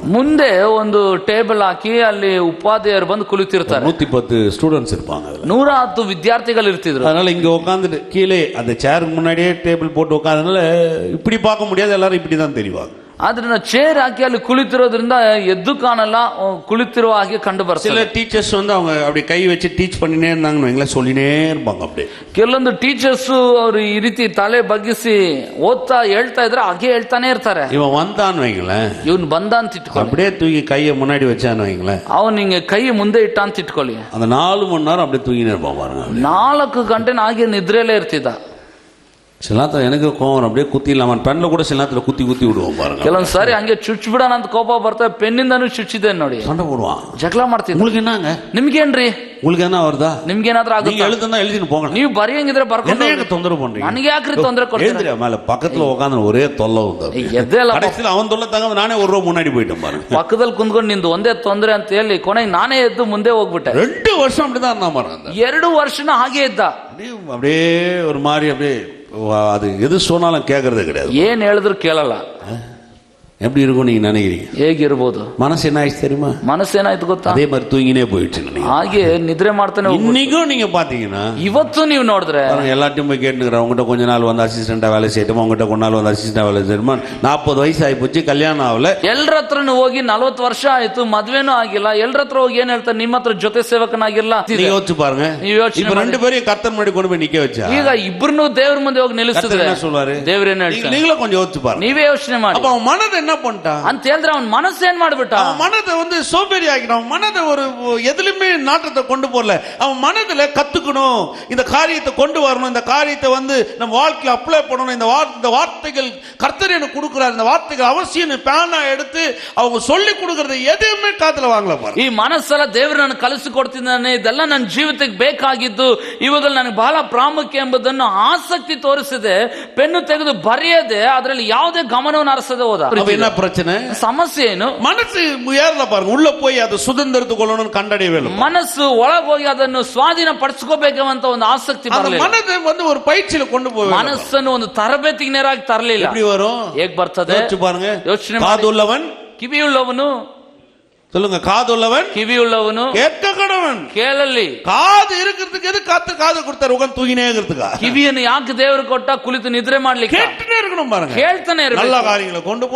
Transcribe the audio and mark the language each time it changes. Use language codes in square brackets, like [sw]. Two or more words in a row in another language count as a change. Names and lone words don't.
[kn] ಮುಂದೆ ಒಂದು ಟೇಬಲ್ ಹಾಕಿ ಅಲ್ಲಿ ಉಪಾಧ್ಯಾಯರು ಬಂದು ಕುಳಿತಿರ್ತಾರೆ. [ta] 110 ಸ್ಟೂಡೆಂಟ್ಸ್ இருப்பாங்க. [kn] 110 ವಿದ್ಯಾರ್ಥಿಗಳು ಇರ್ತಿದ್ರು. [ta] அதனால இங்க உட்காந்துட்டு கீழே அந்த சேருக்கு முன்னாடியே டேபிள் போட்டு உட்காந்தனால இப்படி பார்க்க முடியாது, எல்லாரும் இப்படி தான் தெரிவாங்க. [kn] ಆದ್ರಿಂದ ಚೇರ್ ಹಾಕಿ ಅಲ್ಲಿ ಕುಳಿತಿರೋದ್ರಿಂದ ಎದ್ದು ಕಾಣಲ್ಲ, ಕುಳಿತಿರುವ ಹಾಗೆ ಕಂಡು ಬರ್ತದೆ. [ta] சில டீச்சர்ஸ் வந்து அவங்க அப்படி கை வச்சு டீச் பண்ணினே இருந்தாங்கன்னு சொல்லினே இருப்பாங்க. அப்படியே [kn] ಕೆಲವೊಂದು ಟೀಚರ್ಸ್ ಅವರು ಈ ರೀತಿ ತಲೆ ಬಗ್ಗಿಸಿ ಓದ್ತಾ ಹೇಳ್ತಾ ಇದ್ರೆ ಹಾಗೆ ಹೇಳ್ತಾನೆ ಇರ್ತಾರೆ. [ta] இவன் வந்தான்னு வைங்களேன், [kn] ಇವನ್ ಬಂದ ಅಂತ ಇಟ್ಕೊಳ್ಳಿ, [ta] அப்படியே தூக்கி கையை முன்னாடி வச்சான்னு வைங்களேன், [kn] ಅವನ್ ಹಿಂಗೆ ಕೈ ಮುಂದೆ ಇಟ್ಟ ಅಂತ ಇಟ್ಕೊಳ್ಳಿ, [ta] அந்த 4 மணி நேரம் அப்படியே தூங்கினே இருப்பான் பாருங்க. [kn] 4 ಗಂಟೆ ಹಾಗೆ ನಿದ್ರೆಯಲ್ಲೇ ಇರ್ತಿದ್ದ. [ta] சில நேரத்தில் எனக்கு கோவம், அப்படியே குத்தி இல்லாம பெண்ணில் கூட சில நேரத்தில் குத்தி விடுவோம் பாருங்க. [kn] ಕೆಲವೊಂದು ಸಾರಿ ಹಂಗೆ ಚುಚ್ಚಿ ಬಿಡೋಣ ಅಂತ ಕೋಪ ಬರ್ತದೆ, ಪೆನ್ನಿಂದನೂ ಚುಚ್ಚಿದೆ ನೋಡಿ, [ta] சண்டை போடுவான், [kn] ಜಗಳ ಮಾಡ್ತಿದ್ದ. [ta] உங்களுக்கு என்னங்க, [kn] ನಿಮ್ಗೇನ್ರಿ, [ta] உங்களுக்கு என்ன வருதா, [kn] ನಿಮ್ಗೇನಾದ್ರೂ ಆಗುತ್ತೆ, [ta] எழுதுனா எழுதின்னு போங்க, [kn] ನೀವು ಬರೆಯಂಗಿದ್ರೆ ಬರ್ಕೊಂಡು [ta] தொந்தரவு பண்றீங்க, [kn] ನನಗೆ ಯಾಕ್ರಿ ತೊಂದರೆ ಕೊಡ್ತೀರಾ, [ta] மேல பக்கத்துல உட்காந்து ஒரே தொல்லை வந்து கடைசியில் அவன் தொல்லை தாங்க நானே ஒரு ரூபா முன்னாடி போயிட்டேன் பாருங்க. [kn] ಪಕ್ಕದಲ್ಲಿ ಕುಂತ್ಕೊಂಡು ನಿಂದು ಒಂದೇ ತೊಂದರೆ ಅಂತ ಹೇಳಿ ಕೊನೆಗೆ ನಾನೇ ಎದ್ದು ಮುಂದೆ ಹೋಗ್ಬಿಟ್ಟೆ. [ta] 2 வருஷம் அப்படிதான் இருந்தா பாருங்க. [kn] 2 ವರ್ಷನ ಹಾಗೆ ಇದ್ದ. [ta] அப்படியே ஒரு மாதிரி அப்படியே அது எது சொன்னாலும் கேட்கறதே கிடையாது. [kn] ಏನ್ ಹೇಳಿದ್ರು ಕೇಳಲ್ಲ. [ta] எப்படி இருக்கும் நீங்க நினைக்கிறீங்க? [kn] ಹೇಗಿರ್ಬೋದು? [ta] மனசு என்ன ஆயிடுச்சு தெரியுமா? [kn] ಮನಸ್ಸೇನಾಯ್ತು ಗೊತ್ತಾ? [ta] அதே மாதிரி தூங்கினே போயிடுச்சு. [kn] ಹಾಗೆ ನಿದ್ರೆ ಮಾಡ್ತಾನೆ. [ta] இன்னைக்கும் நீங்க பாத்தீங்கன்னா [kn] ಇವತ್ತು ನೀವು ನೋಡಿದ್ರೆ [ta] எல்லாத்தையும் போய் கேட்டுக்கிறேன், உங்ககிட்ட கொஞ்ச நாள் வந்து அசிஸ்டண்டா வேலை செய்யட்டுமா, உங்ககிட்ட கொஞ்ச நாள் வந்து அசிஸ்டண்டா வேலை செய்யணுமா, 40 வயசு ஆகி போச்சு, கல்யாணம் ஆகல, [kn] ಎಲ್ಲರ ಹತ್ರನು ಹೋಗಿ 40 ವರ್ಷ ಆಯ್ತು, ಮದ್ವೆನೂ ಆಗಿಲ್ಲ, ಎಲ್ಲರ ಹತ್ರ ಹೋಗಿ ಏನ್ ಹೇಳ್ತಾರೆ, ನಿಮ್ಮ ಹತ್ರ ಜೊತೆ ಸೇವಕನಾಗಿಲ್ಲ. [ta] யோசிச்சு பாருங்க, இப்ப 2 பேரையும் கர்த்தர் முன்னாடி கொண்டு போய் நிக்க வச்சா, [kn] ಈಗ ಇಬ್ಬರನ್ನು ದೇವ್ರ ಮುಂದೆ ಹೋಗಿ ನಿಲ್ಲಿಸಿದ್ರೆ [ta] என்ன சொல்வாரு? [kn] ದೇವ್ರೇನ್ ಹೇಳ್ತಾರೆ? [ta] நீங்களும் கொஞ்சம் யோசிச்சு பாருங்க. [kn] ನೀವೇ ಯೋಚನೆ ಮಾಡಿ. [ta] அப்ப அவன் மனதை என்ன பண்ணிட்டான் [kn] ಅಂತ ಹೇಳಿದ್ರೆ ಅವನ್ ಮನಸ್ಸು ಏನ್ ಮಾಡ್ಬಿಟ್ಟ? [ta] அவன் மனதை வந்து சோம்பேறி ஆகிட்டான். அவன் மனதை ஒரு எதுலயுமே நாட்டத்தை கொண்டு போகல. அவன் மனதுல கத்துக்கணும், இந்த காரியத்தை கொண்டு வரணும், இந்த காரியத்தை வந்து நம்ம வாழ்க்கையில அப்ளை பண்ணணும், இந்த வார்த்தைகள் கர்த்தர் எனக்கு கொடுக்கிறார், இந்த வார்த்தைகள் அவசியம் பேனா எடுத்து அவங்க சொல்லி கொடுக்கறது எதுவுமே காதுல வாங்கல பாருங்க. [kn] ಈ ಮನಸ್ಸೆಲ್ಲ ದೇವರು ನನಗೆ ಕಲಿಸಿಕೊಡ್ತಿದ್ದಾನೆ, ಇದೆಲ್ಲ ನನ್ನ ಜೀವಿತಕ್ಕೆ ಬೇಕಾಗಿದ್ದು, ಇವುಗಳು ನನಗೆ ಬಹಳ ಪ್ರಾಮುಖ್ಯ ಎಂಬುದನ್ನು ಆಸಕ್ತಿ ತೋರಿಸಿದೆ, ಪೆನ್ನು ತೆಗೆದು ಬರೆಯದೆ ಅದರಲ್ಲಿ ಯಾವುದೇ ಗಮನವನ್ನು ಹರಿಸದೆ ಹೋದ. [ta] என்ன பிரச்சனை? [kn] ಸಮಸ್ಯೆ ಏನು? [ta] மனசு ஏறல பாருங்க, உள்ள போய் அது சுதந்திரத்துக்கொள்ளணும்னு கண்டடையவே இல்லை. [kn] ಮನಸ್ಸು ಒಳಗೆ ಹೋಗಿ ಅದನ್ನು ಸ್ವಾಧೀನ ಪಡಿಸ್ಕೋಬೇಕಂತ ಒಂದು ಆಸಕ್ತಿ ಬರಲಿಲ್ಲ. [ta] மனதை வந்து ஒரு பயிற்சியில கொண்டு போய் [kn] ಮನಸ್ಸನ್ನು ಒಂದು ತರಬೇತಿಗೆ ನೇರಾಗಿ ತರಲಿಲ್ಲ. [ta] எப்படி வரும்? [kn] ಹೇಗೆ ಬರ್ತದೆ? [ta] பாருங்க, [kn] ಯೋಚನೆ [ta] காதுள்ளவன் [kn] ಕಿವಿಯುಳ್ಳವನು, [ta] சொல்லுங்க, காதுள்ளவன் [kn] ಕಿವಿಯುಳ್ಳವನು [ta] கேட்க கடவன். [kn] ಕೇಳಲಿ. [ta] காது இருக்கிறதுக்கு எது காது கொடுத்தாரு? உட்கார்ந்து தூங்கினே இருக்கிறதுக்கா? [kn] ಕಿವಿಯನ್ನು ಯಾಕೆ ದೇವರು ಕೊಟ್ಟ? ಕುಳಿತು ನಿದ್ರೆ ಮಾಡ್ಲಿಕ್ಕೆ. [ta] கேட்டுட்டே இருக்கணும் பாருங்க, [kn] ಕೇಳ್ತಾನೆ ಇರಬೇಕು. [ta] நல்ல காரியங்களை கொண்டு போகணும்,